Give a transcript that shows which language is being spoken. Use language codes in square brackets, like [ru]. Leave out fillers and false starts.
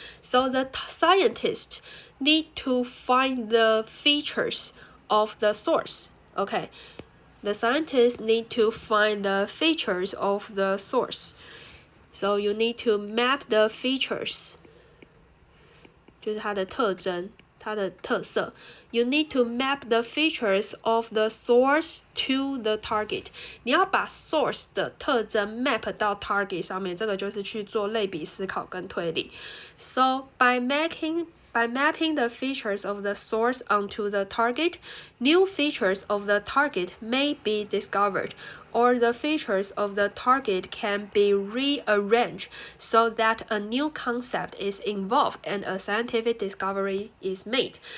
[en] So the scientist need to find the features of the source. Okay, the scientists need to find the features of the source. So you need to map the features. [zh] 就是它的特征，它的特色。 [en] You need to map the features of the source to the target. [zh] 你要把 source 的特征 map 到 target 上面，这个就是去做类比思考跟推理。 [en] So by mapping the features of the source onto the target, new features of the target may be discovered, or the features of the target can be rearranged so that a new concept is involved and a scientific discovery is made.